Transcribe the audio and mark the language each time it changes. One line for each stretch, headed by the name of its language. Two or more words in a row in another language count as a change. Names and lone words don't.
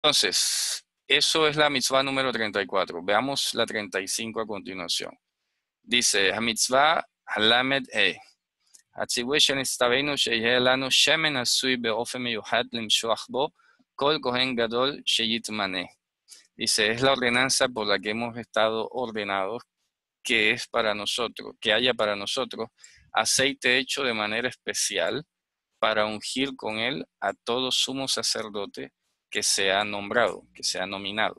Spanish: Entonces, eso es la mitzvah número 34. Veamos la 35 a continuación. Dice,
Hebrew: מצוה הל״ה הציווי שנצטווינו שיהיה לנו שמן עשוי באופן מיוחד למשוח בו כל כהן גדול שיתמנה.
Spanish: Dice, es la ordenanza por la que hemos estado ordenados, que es para nosotros, que haya para nosotros aceite hecho de manera especial para ungir con él a todo sumo sacerdote que sea nombrado, que sea nominado.